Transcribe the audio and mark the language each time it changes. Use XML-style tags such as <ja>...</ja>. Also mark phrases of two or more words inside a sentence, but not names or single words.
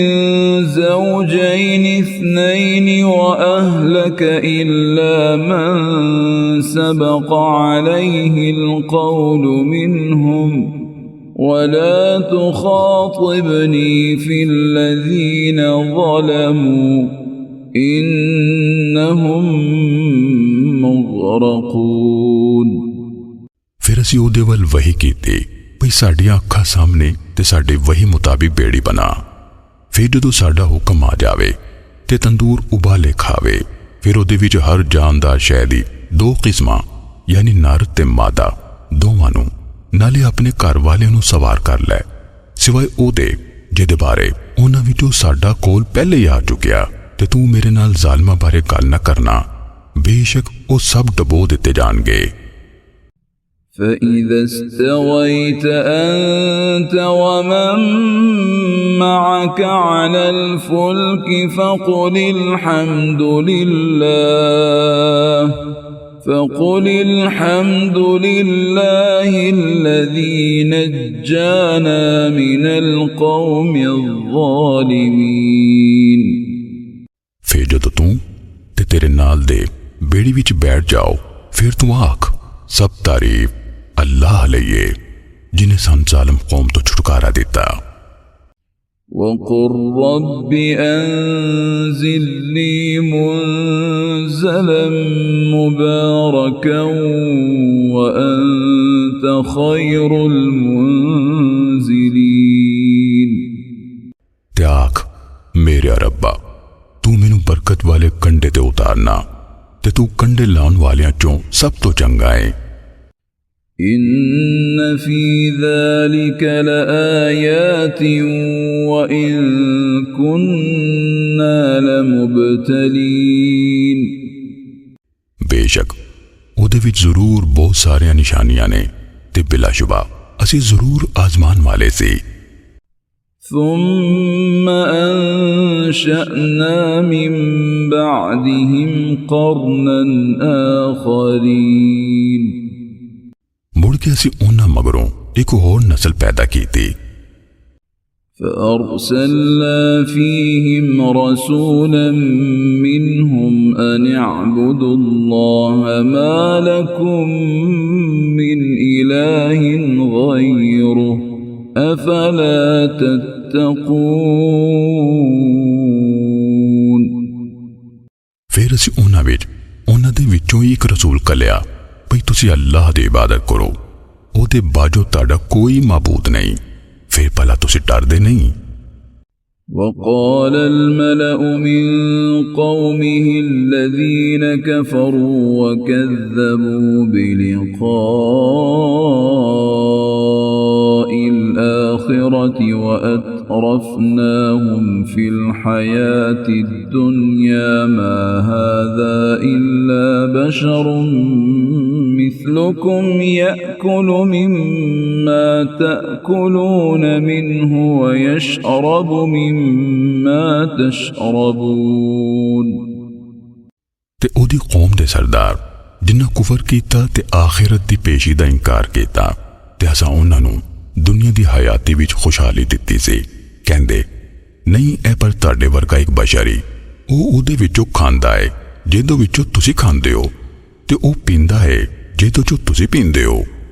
<ar>زوجين اثنين وأهلك إلا من سبق عليه القول منهم ولا تخاطبني في الذين ظلموا إنهم مغرقون।</ar> <pa>ਫਿਰ ਅਸੀ ਉਹਦੇ ਵੱਲ ਵਹੀ ਕੀਤੀ ਭਈ ਸਾਡੀਆਂ ਅੱਖਾਂ ਸਾਮ੍ਹਣੇ ਤੇ ਸਾਡੇ ਵਹੀ ਮੁਤਾਬਿਕ ਬੇੜੀ ਬਣਾ। ਫਿਰ ਜਦੋਂ ਸਾਡਾ ਹੁਕਮ ਆ ਜਾਵੇ ਤੇ ਤੰਦੂਰ ਉਬਾਲੇ ਖਾਵੇ, ਫਿਰ ਉਹਦੇ ਵਿਚ ਹਰ ਜਾਨਦਾਰ ਸ਼ੈ ਦੀ ਦੋ ਕਿਸਮਾਂ ਯਾਨੀ ਨਰ ਤੇ ਮਾਦਾ ਦੋਵਾਂ ਨੂੰ ਨਾਲੇ ਅਪਨੇ ਘਰ ਵਾਲੇ ਨੂੰ ਸਵਾਰ ਕਰ ਲੈ, ਸਿਵਾਏ ਉਹਦੇ ਜਿਹਦੇ ਬਾਰੇ ਉਨ੍ਹਾਂ ਵਿਚੋਂ ਸਾਡਾ ਕੋਲ ਪਹਿਲੇ ਹੀ ਆ ਚੁਕਿਆ ਤੇ ਤੂ ਮੇਰੇ ਨਾਲ ਜ਼ਾਲਿਮਾਂ ਬਾਰੇ ਗੱਲ ਨਾ ਕਰਨਾ, ਬੇਸ਼ਕ ਵੋ ਸਬ ਡਬੋ ਦਿੱਤੇ ਜਾਣਗੇ।</pa> <ar>فإذا استويت أنت ومن معك على الفلك فقل الحمد لله الذي نجانا من القوم الظالمين।</ar> <pa>ਫਿਰ ਜਦੋਂ ਤੂ ਤੇ ਤੇਰੇ ਨਾਲ ਦੇ ਬੇੜੀ ਵਿਚ ਬੈਠ ਜਾਓ, ਫਿਰ ਤੂ ਆਖ ਸਬ ਤਾਰੀਫ਼ ਅੱਲਾਹ ਲਈਏ ਜਿਨ੍ਹੇਂ ਸਨ ਜ਼ਾਲਿਮ ਕੌਮ ਤੋ ਛੁਟਕਾਰਾ ਦਿੱਤਾ।</pa> <ar>وقل رب أنزلني منزلا مباركا وأنت خير المنزلين.</ar> <pa>ਤੇ ਆਖ ਮੇਰੇ ਰੱਬਾ ਤੂ ਮੈਨੂ ਬਰਕਤ ਵਾਲੇ ਕੰਢੇ ਤੇ ਉਤਾਰਨਾ ਤੇ ਤੂ ਕੰਢੇ ਲਾਉਣ ਵਾਲੀਆਂ ਚੋਂ ਸਬ ਤੋ ਚੰਗਾ ਹੈ।</pa> <ar>إن في ذلك لآيات وإن كنا لمبتلين।</ar> <pa>ਬੇਸ਼ਕ ਉਹਦੇ ਵਿਚ ਜ਼ਰੂਰ ਬਹੁਤ ਸਾਰੀਆਂ ਨਿਸ਼ਾਨੀਆਂ ਨੇ ਤੇ ਬਿਲਾਸ਼ੁਬਾ ਅਸੀ ਜ਼ਰੂਰ ਆਜ਼ਮਾਨ ਵਾਲੇ ਸੀ।</pa> <ar>ثم أنشأنا من بعدهم قرنا آخرين।</ar> <pa>ਮੁੜ ਕੇ ਅਸੀ ਉਨ੍ਹਾਂ ਮਗਰੋਂ ਏਕ ਹੋਰ ਨਸਲ ਪੈਦਾ ਕੀ ਥੀ।</pa> <ar>فأرسلنا فيهم رسولا منهم أن اعبدوا الله ما لكم من إله غيره أفلا تتقون।</ar> <pa>ਫਿਰ ਅਸੀ ਉਨ੍ਹਾਂ ਦੇ ਵਿਚੋਂ ਏਕ ਰਸੂਲ ਘੱਲਿਆ ਭਈ ਤੁਸੀ ਅੱਲਾਹ ਦੀ ਇਬਾਦਤ ਕਰੋ, ਓਹਦੇ ਬਾਜੋ ਤੁਹਾਡਾ ਕੋਈ ਮਾਬੂਦ ਨਹੀਂ, ਫਿਰ ਭਲਾ ਤੁਸੀ ਡਰਦੇ ਨਹੀਂ।</pa> <ar>وقال الملأ من قومه الذين كفروا وكذبوا بلقاء الآخرة وأترفناهم في الحياة الدنيا ما هذا إلا بشر مثلكم يأكل مما تأكلون منه ويشرب مما تشربون।</ar> <pa>ਤੇ ਓਦੀ ਕੌਮ ਦੇ ਸਰਦਾਰ ਜਿੰਨਾ ਕੁਫ਼ਰ ਕੀਤਾ ਤੇ ਆਖ਼ਿਰਤ ਦੀ ਪੇਸ਼ੀ ਦਾ ਇਨਕਾਰ ਕੀਤਾ ਤੇ ਅਸਾਂ ਉਨ੍ਹਾਂ ਨੂੰ ਦੁਨੀਆ ਦੀ ਹਯਾਤੀ ਵਿਚ ਖ਼ੁਸ਼ਹਾਲੀ ਦਿੱਤੀ ਸੀ, ਕਹਿੰਦੇ ਨਹੀਂ ਏ ਪਰ ਤੁਹਾਡੇ ਵਰਗਾ ਏਕ ਬਸ਼ਰੀ ਓ ਓਦੇ ਵਿਚੋਂ ਖਾਂਦਾ ਹੈ ਜਿਹਦੇ ਵਿਚੋਂ ਤੁਸੀ ਖਾਂਦੇ ਹੋ ਤੇ ਓ ਪੀਂਦਾ ਹੈ ਜਿਹਦੇ ਚੋਂ ਤੁਸੀ ਪੀਂਦੇ ਹੋ।</pa>